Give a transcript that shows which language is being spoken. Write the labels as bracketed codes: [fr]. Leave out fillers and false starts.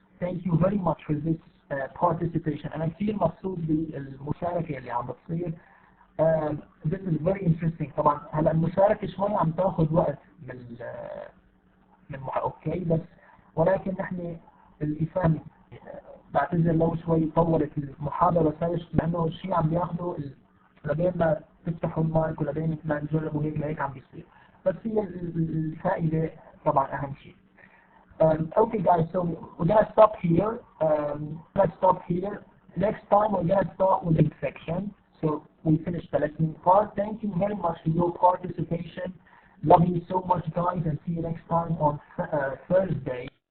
[en] Thank you very much for this participation. [ar] أنا كثير مبسوط بالمشاركة اللي عم بتصير. [en] This is very interesting. [ar] طبعا هلا المشاركة شوي عم تاخذ وقت من اوكي بس ولكن نحن الإفهام بعتذر لو شوي طولت المحاضرة صارش لأنه الشيء عم بياخذوا لبين ما تفتحوا المايك ولبين ما نجربوا هيك عم بيصير بس هي الفائدة طبعا أهم شيء. [en] Okay guys, so we're gonna stop here. Let's stop here. Next time we're gonna start with the section. So we finished the lesson part. Thank you very much for your participation. Love you so much guys and see you next time on Thursday.